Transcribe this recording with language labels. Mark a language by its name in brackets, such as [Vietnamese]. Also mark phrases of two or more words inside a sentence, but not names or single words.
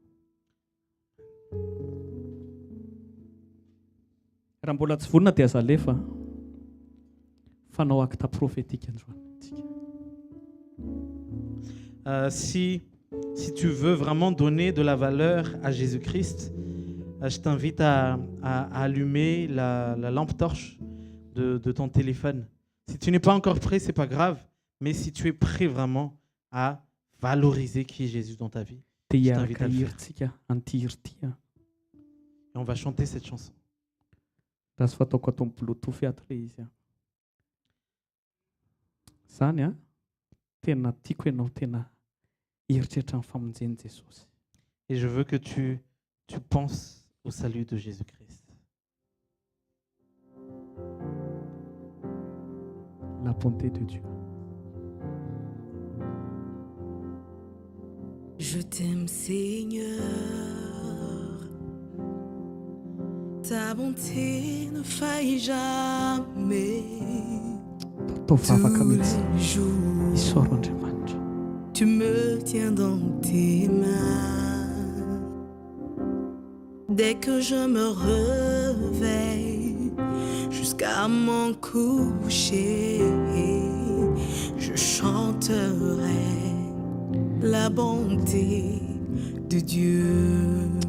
[Malagasy] Raha mbola tsy vonona dia aza alefa fanao [French] acte prophétique [Malagasy] androany. [French] Si tu veux vraiment donner de la valeur à Jésus-Christ, je t'invite à allumer la lampe torche de ton téléphone. Si tu n'es pas encore prêt, ce n'est pas grave. Mais si tu es prêt vraiment à valoriser qui est Jésus dans ta vie, je t'invite à le faire. Et on va chanter cette chanson. [Malagasy] Tena tiako ianao tena eritreritra ny famonjen'i Jesosy. [French] Et je veux que tu penses au salut de Jésus-Christ. La bonté de Dieu. Je t'aime Seigneur, ta bonté ne faillit jamais. [Malagasy] Tao vavaka mihitsy isaoro Andriamanitra. [French] Tu me tiens dans tes mains. Dès que je me réveille jusqu'à mon coucher, je chanterai la bonté de Dieu.